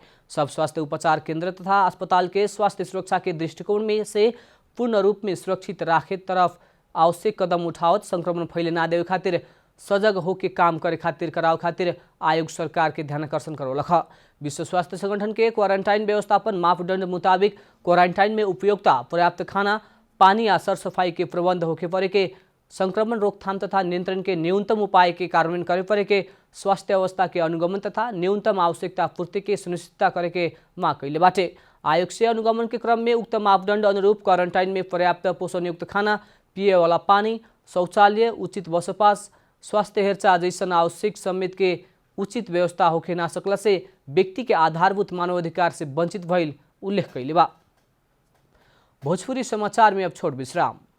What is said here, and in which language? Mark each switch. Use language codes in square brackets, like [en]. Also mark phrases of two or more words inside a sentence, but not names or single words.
[bho] सब स्वास्थ्य उपचार केंद्र तथा अस्पताल के स्वास्थ्य सुरक्षा के दृष्टिकोण में से पूर्ण रूप में सुरक्षित राखे तरफ आवश्यक कदम उठावत संक्रमण फैले ना देवे खातिर सजग होके काम करे खातिर कराव खातिर आयोग सरकार के ध्यानाकर्षण करौलख। विश्व स्वास्थ्य संगठन के क्वारंटाइन व्यवस्थापन मापदंड मुताबिक क्वारंटाइन में उपयोगिता, पर्याप्त खाना, पानी या सरसफाई के प्रबंध होके परे के संक्रमण रोकथाम तथा नियंत्रण के न्यूनतम उपाय के कार्यान्वयन करे परे के स्वास्थ्य अवस्था के अनुगमन तथा न्यूनतम आवश्यकता पूर्ति के सुनिश्चितता करे के मांग कैले बाटे। आयोग से अनुगमन के क्रम में उक्त मापदंड अनुरूप क्वारंटाइन में पर्याप्त पोषणयुक्त खाना, पिए वाला पानी, शौचालय, उचित बसोबास, स्वास्थ्य हेरचाह जैसन आवश्यक समेत के उचित व्यवस्था होखे ना सकला से व्यक्ति के आधारभूत मानवाधिकार से वंचित भइल उल्लेख कैले बा। भोजपुरी समाचार में अब छोट विश्राम।